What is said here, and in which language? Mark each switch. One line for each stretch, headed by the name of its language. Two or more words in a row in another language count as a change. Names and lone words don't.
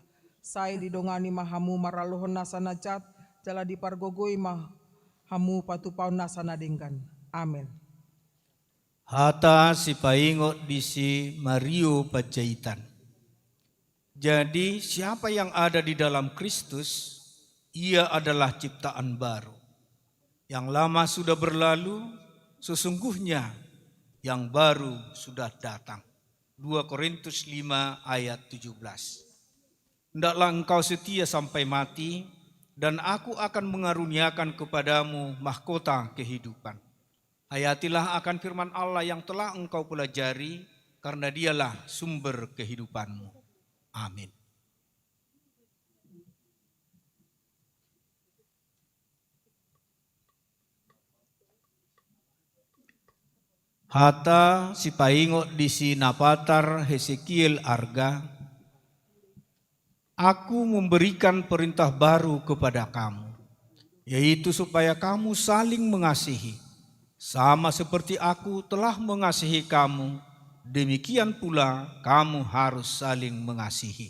Batak Toba: Saya didongani mahamu maralohon nasana cat, jala dipargogoi mahamu patupaon nasana denggan. Amin. Hata si paingot di si Mario Panjaitan.
Indonesian: Jadi siapa yang ada di dalam Kristus, ia adalah ciptaan baru. Yang lama sudah berlalu, sesungguhnya yang baru sudah datang. 2 Korintus 5 ayat 17. Hendaklah engkau setia sampai mati, dan aku akan mengaruniakan kepadamu mahkota kehidupan. Hayatilah akan firman Allah yang telah engkau pelajari, karena dialah sumber kehidupanmu. Amin.
Batak Toba: Hata si paingot di si Napatar Hesekiel Arga.
Indonesian: Aku memberikan perintah baru kepada kamu, yaitu supaya kamu saling mengasihi. Sama seperti aku telah mengasihi kamu, demikian pula kamu harus saling mengasihi.